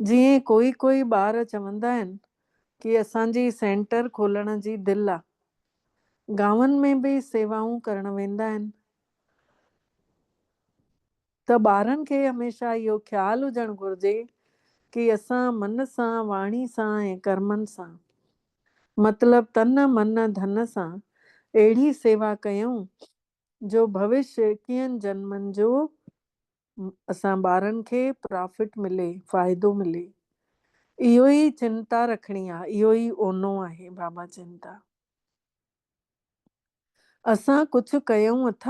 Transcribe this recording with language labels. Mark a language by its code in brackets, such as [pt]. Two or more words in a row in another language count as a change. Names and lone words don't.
[sd] जीअं कोई कोई ॿार चवंदा आहिनि कि असांजी सेंटर खोलण जी दिलि आहे, गांवनि में बि सेवाऊं करण वेंदा आहिनि। त ॿारनि खे हमेशह इहो ख़्यालु हुजणु घुरिजे कि असां मन सां, वाणी सां ऐं कर्मनि सां, मतलब तन मन धन सां अहिड़ी सेवा कयूं जो भविष्य 21 जन्मनि जो असां ॿारनि खे प्रॉफिट मिले, फ़ाइदो मिले। इहो ई चिंता रखणी आहे, इहो ई ओनो आहे। बाबा चवनि था असां कुझु कयूं अथा?